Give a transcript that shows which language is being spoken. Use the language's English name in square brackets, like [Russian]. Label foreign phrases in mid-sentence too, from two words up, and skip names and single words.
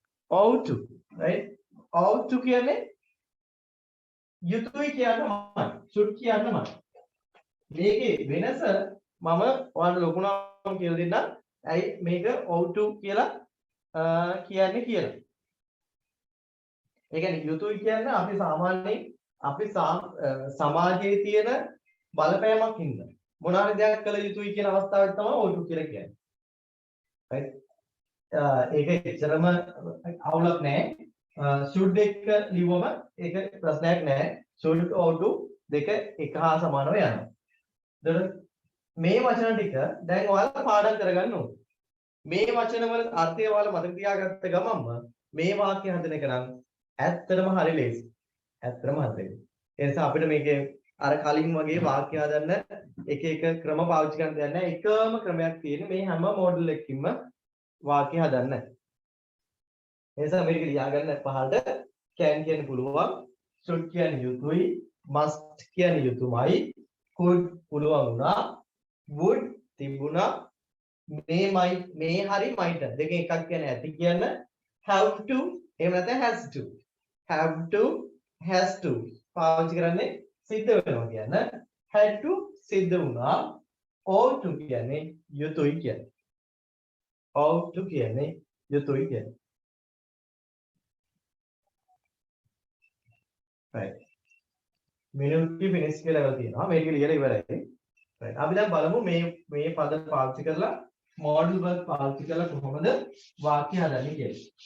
[English] ought to, right? ought to [Sinhala] කියන්නේ යුතුයි කියන්නමයි. should කියන්නමයි. මේකේ වෙනස මම ඔයාලට ලොකුණාම කියලා දෙන්නම්. ඇයි මේක [English] ought to [Sinhala] කියලා කියන්නේ කියලා. ඒ කියන්නේ යුතුයි කියන්නේ අපි සාමාන්‍යයෙන් අපි සමාජයේ තියෙන බලපෑමක් හින්දා මොන හරි දෙයක් කළ යුතුයි කියන අවස්ථාවට තමයි [English] ought to [Sinhala] කියලා කියන්නේ. right? ඒක එච්චරම අවුලක් නැහැ. should එක ලිව්වම ඒක ප්‍රශ්නයක් නැහැ. [English] should ought to [Sinhala] දෙක එක හා සමානව යනවා. එතකොට මේ වචන ටික දැන් ඔයාලා පාඩම් කරගන්න ඕනේ. මේ වචන වල අර්ථය ඔයාලා මතක තියාගත්ත ගමන්ම මේ වාක්‍ය හදන එක නම් ඇත්තටම හරි ලේසි. ඇත්තටම හරි. ඒ නිසා අපිට මේකේ අර කලින් වගේ වාක්‍ය හදන්න එක එක ක්‍රම පාවිච්චි කරන්න දෙයක් නැහැ. එකම ක්‍රමයක් තියෙන මේ හැම මොඩල් එකකින්ම වාක්‍ය හදන්න. ඒ නිසා මේක ලියාගන්න පහළට can කියන්න පුළුවන්, should කියන්නේ යුතුයි, must කියන්නේ යුතුයමයි, could පුළුවන් වුණා, would තිබුණා, මේ හරි might දෙකෙන් එකක් කියන්නේ ඇති කියන්න, [English] have to [Sinhala] එහෙම නැත්නම් [English] has to. have to has to [Sinhala] පාවිච්චි කරන්නේ සිද්ධ වෙනවා කියන්න. [English] had to [Sinhala] සිද්ධ වුණා. [English] ought to [Sinhala] කියන්නේ යුතුයි කියන්නේ. [English] ought to [Sinhala] කියන්නේ යුතුයි කියන්නේ. right. මිනිත්තු මිනිස් කියලා එකක් තියෙනවා. මේක ලියලා ඉවරයි. right. අපි දැන් බලමු මේ පද පාවිච්චි කරලා [English] modal verb [Sinhala] පාවිච්චි කරලා කොහොමද වාක්‍ය හදන්නේ කියලා.